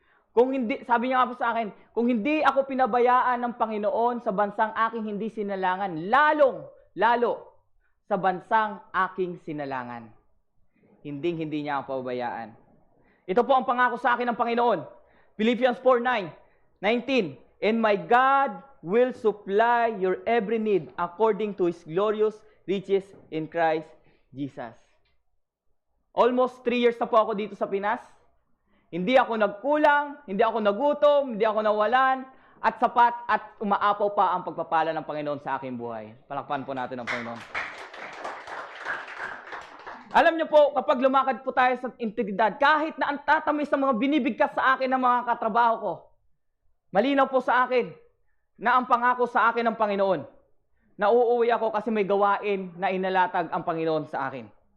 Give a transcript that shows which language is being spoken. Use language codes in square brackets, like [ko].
[tl] Kung hindi, sabi niya nga po sa akin, kung hindi ako pinabayaan ng Panginoon sa bansang aking hindi sinalangan, lalo sa bansang aking sinalangan, hindi niya ako pabayaan. Ito po ang pangako sa akin ng Panginoon. [en] Philippians 4:19, and my God will supply your every need according to His glorious riches in Christ Jesus. Almost 3 years [tl] na po ako dito sa Pinas. Hindi ako nagkulang, hindi ako nagutom, hindi ako nawalan, at sapat at umaapaw pa ang pagpapala ng Panginoon sa aking buhay. Palakpan po natin ang Panginoon. Alam niyo po, kapag lumakad po tayo sa integridad, kahit na ang tatamis ng mga binibigkas sa akin ng mga katrabaho ko, malinaw po sa akin na ang pangako sa akin ng Panginoon, na uuwi ako kasi may gawain na inalatag ang Panginoon sa akin.